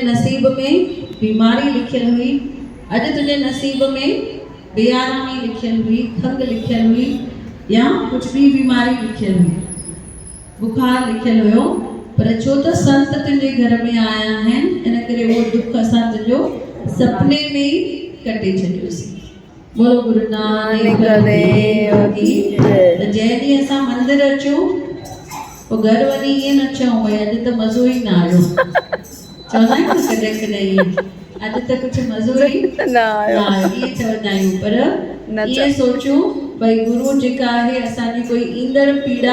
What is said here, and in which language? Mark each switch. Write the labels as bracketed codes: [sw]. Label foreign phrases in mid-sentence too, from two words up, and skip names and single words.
[sd] नसीब में बीमारी लिखियलु हुई अॼु तुंहिंजे नसीब में बेआरामी लिखियलु हुई खंघि लिखियलु हुई या कुझु बि बीमारी लिखियलु हुई बुखार लिखियलु हुयो पर छो त संत तुंहिंजे घर में आया आहिनि इन करे उहो दुख असां तुंहिंजो सपने में ई कटे छॾियोसीं [hi] बोलो गुरु नानक देव की जय [sd] जंहिं ॾींहुं असां मंदिर अचूं पोइ घर वञी ईअं न चऊं भई अॼु त मज़ो ई न आयो चवंदा आहियूं न कॾहिं कॾहिं ईअं अॼु त कुझु मज़ो ई न आयो ईअं चवंदा आहियूं पर ईअं सोचूं भई गुरु जेका आहे असांजी कोई ईंदड़ पीड़ा